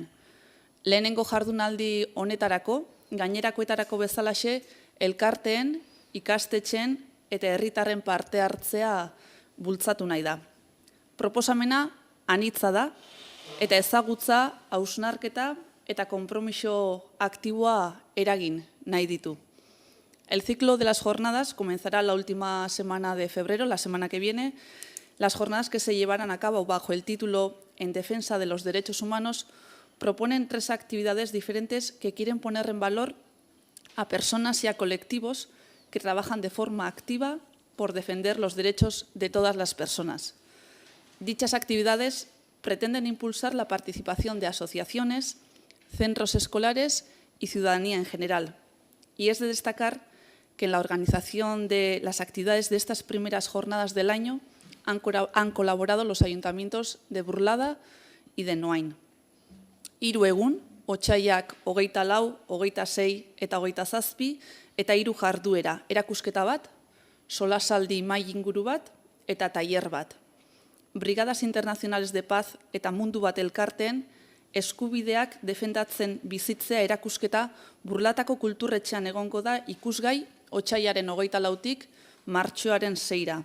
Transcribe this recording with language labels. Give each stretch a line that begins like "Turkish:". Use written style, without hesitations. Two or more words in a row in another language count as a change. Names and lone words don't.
Basque: Lehenengo jardunaldi honetarako, gainerakoetarako bezalaxe, elkarteen, ikastetxeen eta herritarren parte hartzea bultzatu nahi da. Proposamena anitza da eta ezagutza, hausnarketa eta konpromiso aktiboa eragin nahi ditu.
Spanish: El ciclo de las jornadas comenzará la última semana de febrero, la semana que viene. Las jornadas que se llevarán a cabo bajo el título En defensa de los derechos humanos proponen 3 actividades diferentes que quieren poner en valor a personas y a colectivos que trabajan de forma activa por defender los derechos de todas las personas. Dichas actividades pretenden impulsar la participación de asociaciones, centros escolares y ciudadanía en general. Y es de destacar que en la organización de las actividades de estas primeras jornadas del año han colaborado los ayuntamientos de Burlada y de Noain.
Basque: 3 egun, otsailak 24, 26 eta 27 eta 3 jarduera, erakusketa bat, solasaldi mahai inguru bat eta tailer bat. Brigadas Internacionales de Paz eta Mundu Bat elkarteen eskubideak defendatzen bizitzea erakusketa Burlatako kulturretxean egongo da ikusgai otsailaren 24tik martxoaren 6ra.